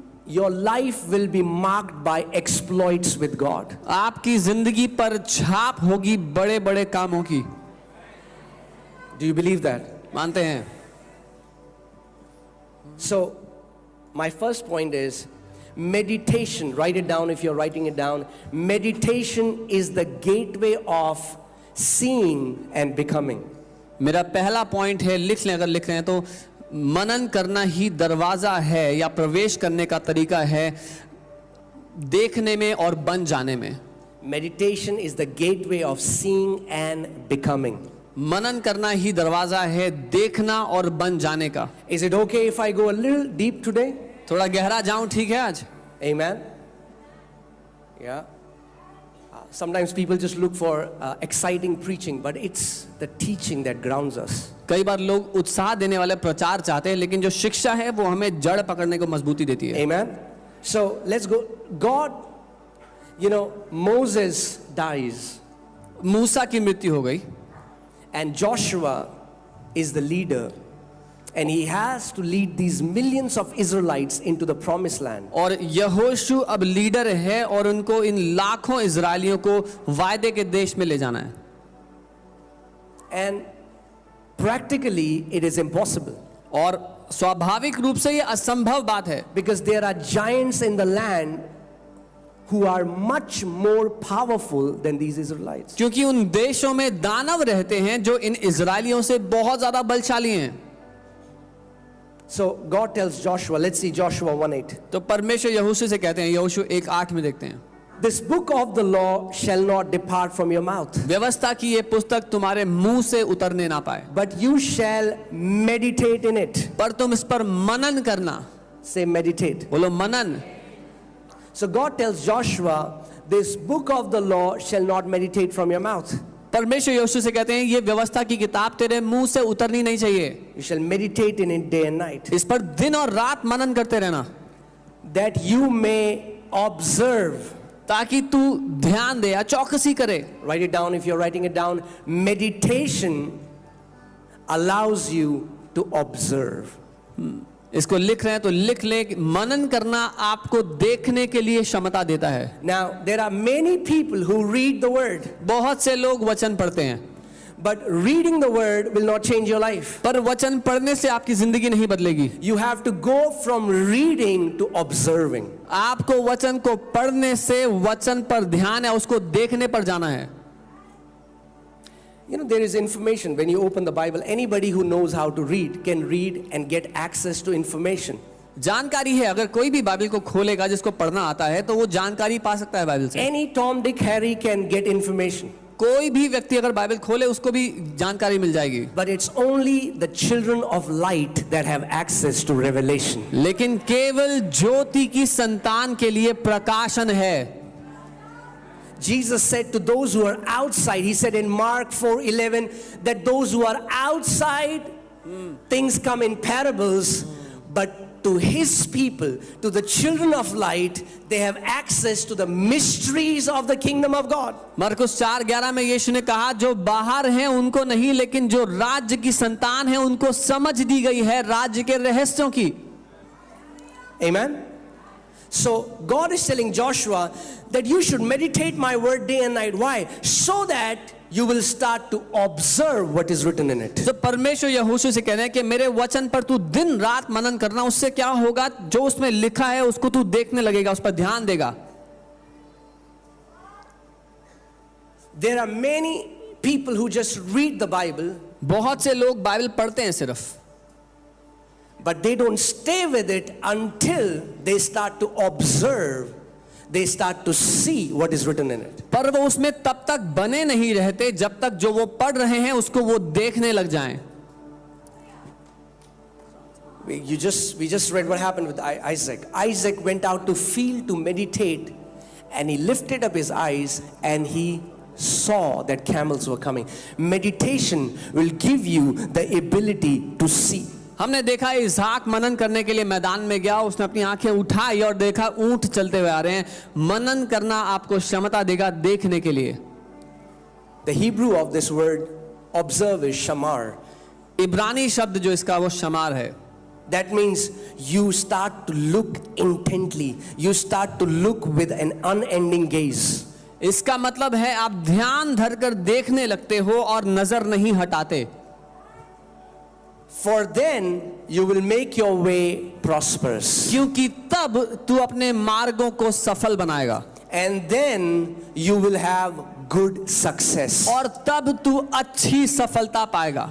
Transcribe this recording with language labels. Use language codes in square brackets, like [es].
[en] your life will be marked by exploits with God. [hi] आपकी जिंदगी पर छाप होगी बड़े बड़े कामों की. [en] Do you believe that? [hi] मानते हैं. [en] So, my first point is meditation. Write it down if you're writing it down. Meditation is the gateway of seeing and becoming. [hi] मेरा पहला पॉइंट है, लिख लें अगर लिख रहे हैं तो, मनन करना ही दरवाजा है या प्रवेश करने का तरीका है देखने में और बन जाने में. [en] Meditation is the gateway of seeing and becoming. [hi] मनन करना ही दरवाजा है देखना और बन जाने का. [en] Is it okay if I go a little deep today? [hi] थोड़ा गहरा जाऊं, ठीक है आज? [en] Amen. Yeah. Sometimes people just look for exciting preaching, but it's the teaching that grounds us. [hi] कई बार लोग उत्साह देने वाले प्रचार चाहते हैं, लेकिन जो शिक्षा है वो हमें जड़ पकड़ने को मजबूती देती है. [en] Amen. So let's go. God, Moses dies, [hi] मूसा की मृत्यु हो गई [en] and Joshua is the leader, and he has to lead these millions of Israelites into the promised land. [hi] और यहोशू अब लीडर है और उनको इन लाखों इजरायलियों को वायदे के देश में ले जाना है. [en] And practically it is impossible, [hi] और स्वाभाविक रूप से ये असंभव बात है, [en] because there are giants in the land who are much more powerful than these Israelites. [hi] क्योंकि उन देशों में दानव रहते हैं जो इन इजरायलियों से बहुत ज्यादा बलशाली हैं. [en] So God tells Joshua, let's see Joshua 1:8. [hi] तो परमेश्वर यहोशू से कहते हैं, यहोशू 1:8 में देखते हैं, [en] This book of the law shall not depart from your mouth, [hi] व्यवस्था की ये पुस्तक तुम्हारे मुंह से उतरने ना पाए, [en] but you shall meditate in it. [hi] पर तुम इस पर मनन करना. [en] Say meditate. [hi] बोलो मनन. [en] So God tells Joshua, this book of the law shall not meditate from your mouth. [hi] परमेश्वर यहोशू से कहते हैं ये व्यवस्था की किताब तेरे मुंह से उतरनी नहीं चाहिए, [en] You shall meditate in it day and night, [hi] इस पर दिन और रात मनन करते रहना, [en] that you may observe. [hi] ताकि तू ध्यान दे या चौकसी करे. [en] Write it down if you're writing it down. Meditation allows you to observe. [hi] इसको लिख रहे हैं तो लिख ले, मनन करना आपको देखने के लिए क्षमता देता है. [en] Now, there are many people who read the word, [hi] बहुत से लोग वचन पढ़ते हैं, [en] but reading the word will not change your life. [hi] पर वचन पढ़ने से आपकी जिंदगी नहीं बदलेगी. [en] You have to go from reading to observing. [hi] आपको वचन को पढ़ने से वचन पर ध्यान है उसको देखने पर जाना है. [en] There is information when you open the Bible. Anybody who knows how to read can read and get access to information. [hi] जानकारी है, अगर कोई भी बाइबल को खोलेगा जिसको पढ़ना आता है तो वो जानकारी पा सकता है बाइबल से. [en] Any Tom, Dick, Harry can get information. [hi] कोई भी व्यक्ति अगर बाइबल खोले उसको भी जानकारी मिल जाएगी. [en] But it's only the children of light that have access to revelation. [hi] लेकिन केवल ज्योति की संतान के लिए प्रकाशन है. [en] Jesus said to those who are outside, he said in Mark 4:11 that those who are outside, things come in parables, but to his people, to the children of light, they have access to the mysteries of the kingdom of God. [hi] मरकुस 4:11 में यीशु ने कहा जो बाहर हैं उनको नहीं, लेकिन जो राज्य की संतान है उनको समझ दी गई है राज्य के रहस्यों की. [en] Amen. So God is telling Joshua that you should meditate my word day and night. Why? So that you will start to observe what is written in it. [hi] तो परमेश्वर यहोशू से कह रहे हैं कि मेरे वचन पर तू दिन रात मनन करना. उससे क्या होगा, जो उसमें लिखा है उसको तू देखने लगेगा, उस पर ध्यान देगा. [en] There are many people who just read the Bible, [hi] बहुत से लोग बाइबल पढ़ते हैं सिर्फ, [en] but they don't stay with it until they start to observe, they start to see what is written in it. [hi] पर वो उसमें तब तक बने नहीं रहते जब तक जो वो पढ़ रहे हैं उसको वो देखने लग जाएं. [en] We just read what happened with Isaac. Isaac went out to field to meditate, and he lifted up his eyes and he saw that camels were coming. Meditation will give you the ability to see. [hi] हमने देखा इसहाक मनन करने के लिए मैदान में गया, उसने अपनी आंखें उठाई और देखा ऊंट चलते हुए आ रहे हैं. मनन करना आपको क्षमता देगा देखने के लिए. [en] The Hebrew of this word observe is shamar. [hi] इब्रानी शब्द जो इसका वो शमार है. [en] That means you start to look intently. You start to look with an unending gaze. [hi] इसका मतलब है आप ध्यान धरकर देखने लगते हो और नजर नहीं हटाते. [en] For then you will make your way prosperous. [hi] क्योंकि तब तू अपने मार्गों को सफल बनाएगा. [en] And then you will have good success. [hi] और तब तू अच्छी सफलता पाएगा.